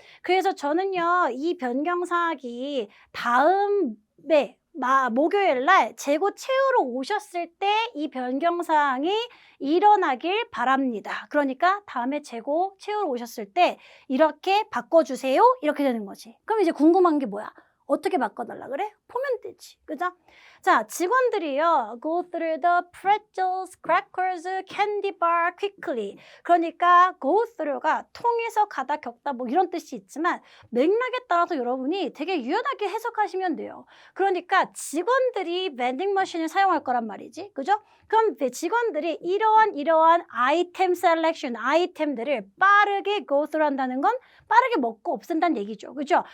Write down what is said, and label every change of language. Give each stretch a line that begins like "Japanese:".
Korean: 그래서 저는요, 이 변경사항이 다음에 목요일 날 재고 채우러 오셨을 때 이 변경사항이 일어나길 바랍니다. 그러니까 다음에 재고 채우러 오셨을 때 이렇게 바꿔주세요. 이렇게 되는 거지. 그럼 이제 궁금한 게 뭐야? 어떻게 바꿔달라 그래? 보면 되지. 그죠? 자, 직원들이요.
English: Go through the pretzels, crackers, candy bar quickly.
Korean: 그러니까 go through가 통해서 가다 겪다 뭐 이런 뜻이 있지만 맥락에 따라서 여러분이 되게 유연하게 해석하시면 돼요. 그러니까 직원들이 vending 머신을 사용할 거란 말이지. 그죠? 그럼 직원들이 이러한 아이템 셀렉션, 아이템들을 빠르게 go through 한다는 건 빠르게 먹고 없앤다는 얘기죠. 그죠?